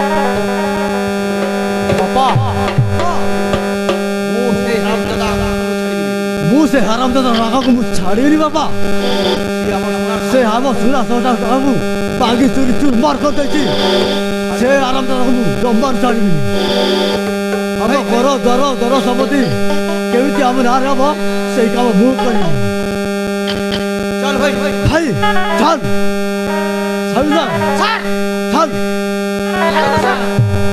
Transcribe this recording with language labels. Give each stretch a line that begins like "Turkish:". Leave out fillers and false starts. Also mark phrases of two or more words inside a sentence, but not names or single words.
Odia: ବାପା ମୁଁ ସେ ହାରାମଦାଦା ରାଗାକୁ ମୁଁ ଛାଡ଼ିବିନି ବାପା ସେ ଆମ ସୁନା ସଦାକୁ ବାଗି ଚୁରି ଚୁରମାର କରିଦେଇଛି ସେ ହାରାମଦାଦାକୁ ମୁଁ ଜମାରୁ ଛାଡ଼ିବିନି ଆମ ଘର ଦର ଦର ସମ୍ପତ୍ତି କେମିତି ଆମ ନାଁରେ ହବ ସେଇ କାମ ମୁଁ କରିବି
Bangla: চল ভাই
Odia: ଭାଇ ଚାଲ ଚାଲ
Bangla: স্যার
Odia: ଚାଲ
Bangla: স্যার